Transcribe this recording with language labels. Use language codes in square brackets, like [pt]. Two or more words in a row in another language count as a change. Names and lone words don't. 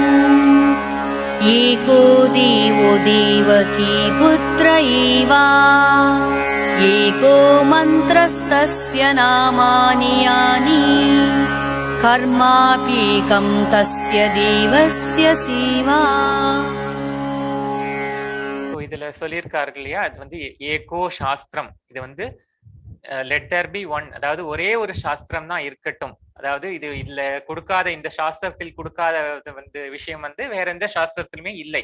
[sa] एको देवो देवकी पुत्र एव एको मन्त्रस्तस्य नामानि यानि कर्माप्येकं तस्य देवस्य सेवा. [ta] இதுல சொல்லியிருக்கார்கள் இல்லையா, அது வந்து ஏகோ சாஸ்திரம். இது வந்து [en] let there be one, [ta] அதாவது ஒரே ஒரு சாஸ்திரம் தான் இருக்கட்டும். அதாவது இதுல கொடுக்காத, இந்த சாஸ்திரத்தில் கொடுக்காத வந்து விஷயம் வந்து வேற எந்த சாஸ்திரத்திலுமே இல்லை.